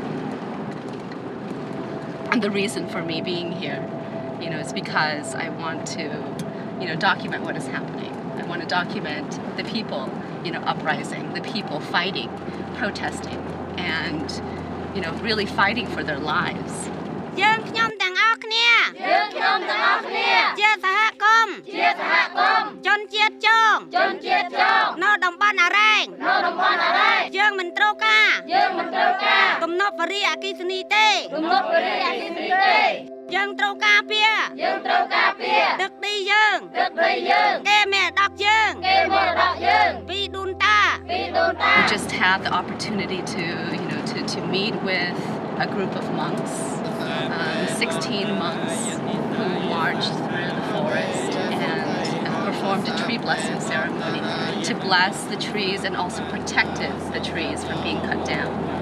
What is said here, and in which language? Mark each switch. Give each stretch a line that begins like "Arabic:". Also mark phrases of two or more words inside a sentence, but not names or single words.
English: And the reason for me being here, is because I want to, document what is happening. I want to document the people, uprising, the people fighting, protesting, and, really fighting for their lives.
Khmer: យើងខ្ញុំទាំងអស់គ្នាជាសហគមន៍ជនជាតិចងនៅតំបន់អារ៉ែងយើងមិនត្រូវការទំនប់វារីអគ្គិសនីទេយើងត្រូវការពារទឹកដីយើងគេមេដកយើងពីដូនតា
English: We just had the opportunity to meet with a group of monks, 16 monks who marched through the forest and performed a tree blessing ceremony to bless the trees and also protected the trees from being cut down.